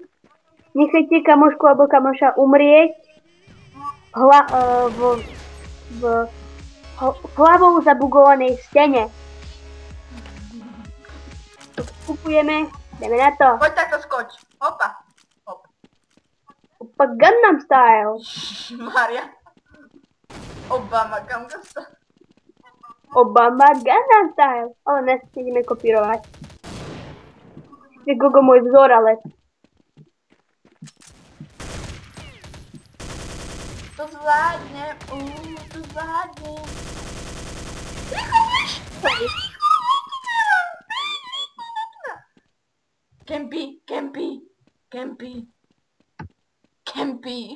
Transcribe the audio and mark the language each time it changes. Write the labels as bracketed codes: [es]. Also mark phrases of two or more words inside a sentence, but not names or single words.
[sk] Nechajte kamošku alebo kamoša umrieť v hlavou zabugovanej stene. Kupujeme, ideme na to. Poď takto skoč. Hopa. Hop. Opa Gangnam Style. Maria. Obama Gangnam Style. Obama Gangnam Style. Ale dnes ideme kopírovať. Je Gogo môj vzor, ale... To zvládne. To zvládne. Rýchlo, Kempy.